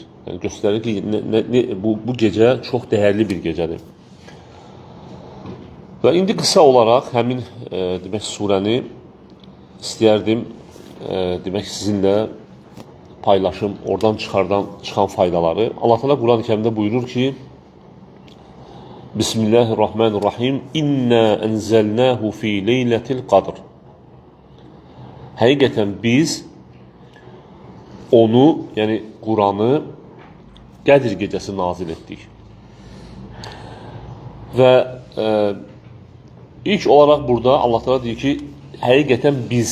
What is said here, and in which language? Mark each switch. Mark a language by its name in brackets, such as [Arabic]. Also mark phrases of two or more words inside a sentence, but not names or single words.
[Azerbaijani] Yəni göstərir ki, bu gecə çox dəyərli bir gecədir. Və indi qısa olaraq həmin demək surəni istəyərdim demək sizinlə paylaşım, oradan çıxan faydaları. Allah Teala Quran-Kərimdə buyurur ki: [Arabic] بسم الله الرحمن الرحيم. إنا أنزلناه في ليلة القدر. [Azerbaijani] Həqiqətən biz onu, yəni Quranı Qədir gecəsi nazil etdik. Və ilk olaraq burada Allah Teala deyir ki, həqiqətən biz.